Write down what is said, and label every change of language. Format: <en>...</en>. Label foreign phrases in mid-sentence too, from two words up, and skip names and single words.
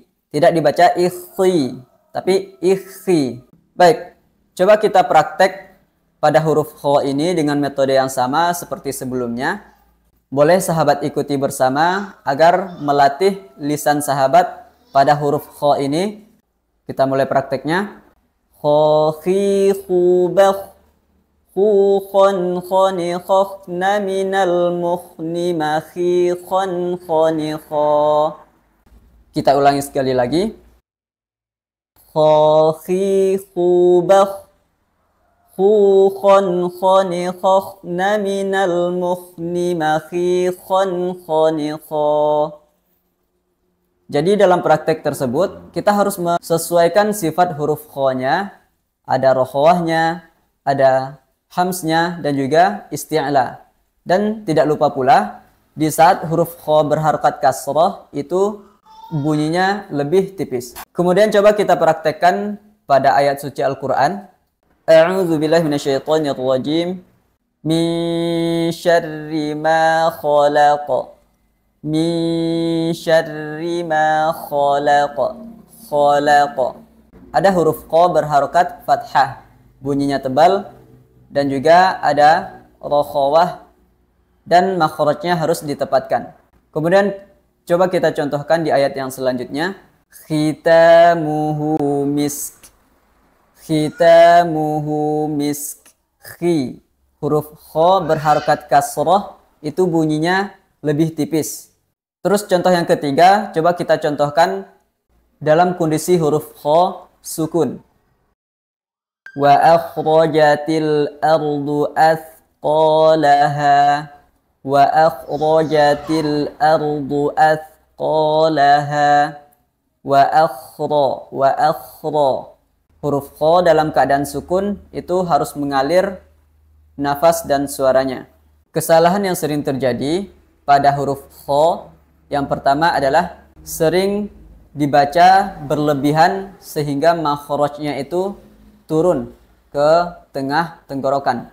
<id>Tidak dibaca ikhi, tapi ikhi. Baik, coba kita praktek pada huruf kha ini dengan metode yang sama seperti sebelumnya. Boleh sahabat ikuti bersama agar melatih lisan sahabat pada huruf kha ini. Kita mulai prakteknya. Kha, khi, khu, bakh, khu, khon, khoni, khokhna, minal, mukhni, makhi, khon, khoni, kha. Kita ulangi sekali lagi. Kha, khi, khu, bakh, khu, khon, khoni, khokhna, minal, mukhni, makhi, khon, khoni, kha. Jadi dalam praktek tersebut kita harus menyesuaikan sifat huruf kha-nya, ada rokhawahnya, ada hamsnya, dan juga isti'la. Dan tidak lupa pula di saat huruf kha berharokat kasrah itu bunyinya lebih tipis. Kemudian coba kita praktekkan pada ayat suci Al-Quran.</id> <ar>أعوذ بالله من الشيطان الرجيم. من شر ما خلق. من شر ما خلق. Khalaq.</ar> <id>Ada huruf qa berharokat fathah, bunyinya tebal, dan juga ada rokhawah dan makhrajnya harus ditepatkan. Kemudian coba kita contohkan di ayat yang selanjutnya.</id> <ar>ختامه مسك. ختامه مسك. Khi.</ar> <id>Huruf kha berharokat kasrah itu bunyinya lebih tipis. Terus contoh yang ketiga, coba kita contohkan dalam kondisi huruf kha sukun.</id> <ar>وأخرجت الأرض أثقالها. وأخرجت الأرض أثقالها. وأخر.</ar> <id>Huruf kha dalam keadaan sukun itu harus mengalir nafas dan suaranya. Kesalahan yang sering terjadi pada huruf kha yang pertama adalah sering dibaca berlebihan sehingga makhrajnya itu turun ke tengah tenggorokan.</id>